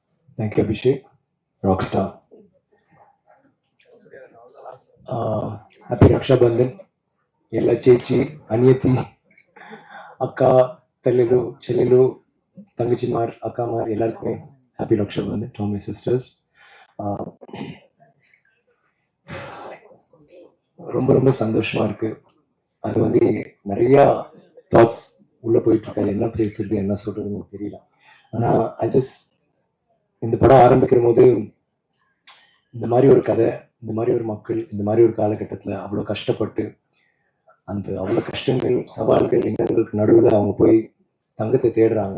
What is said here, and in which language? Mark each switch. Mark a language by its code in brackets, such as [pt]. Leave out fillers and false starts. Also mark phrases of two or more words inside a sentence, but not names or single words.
[en] Thank you, Abhishek. Rockstar. Happy Raksha Bandhan. [ml] എല്ല ചേച്ചി അനിയത്തി [te] అక్క తలెలు చెల్లెలు [ta] தங்கச்சிமார் அக்காமார் எல்லாருக்குமே [en] Happy Raksha Bandhan to my sisters. [ta] ரொம்ப ரொம்ப சந்தோஷமா இருக்கு. அது வந்து நிறைய தாட்ஸ் உள்ள போயிட்டு இருக்காது. என்ன பேசுறது என்ன சொல்றதுன்னு தெரியல. ஆனா இந்த படம் ஆரம்பிக்கிற போது இந்த மாதிரி ஒரு கதை, இந்த மாதிரி ஒரு மக்கள், இந்த மாதிரி ஒரு காலகட்டத்தில் அவ்வளோ கஷ்டப்பட்டு அந்த அவ்வளோ கஷ்டங்கள் சவால்கள் இன்னல்களுக்கு நடுவில் அவங்க போய் தங்கத்தை தேடுறாங்க.